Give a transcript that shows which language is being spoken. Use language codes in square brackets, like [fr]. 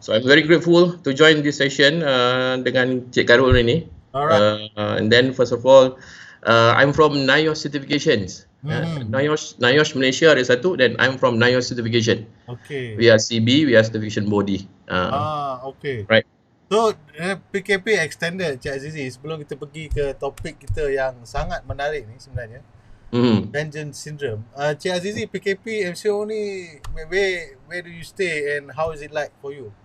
[en] So I'm very grateful to join this session [ms] dengan Cik Karul ini. [en] Alright. And then first of all, I'm from NIOSH Certifications. NIOSH Malaysia [ms] ada satu, [en] then I'm from NIOSH Certification. Okay. We are CB, we are certification body. Okay. Right. So, PKP extended, Cik Azizi. [ms] Sebelum kita pergi ke topik kita yang sangat menarik ni sebenarnya. [en] Vengeance Syndrome. Cik Azizi, PKP MCO ni, where do you stay and how is it like for you?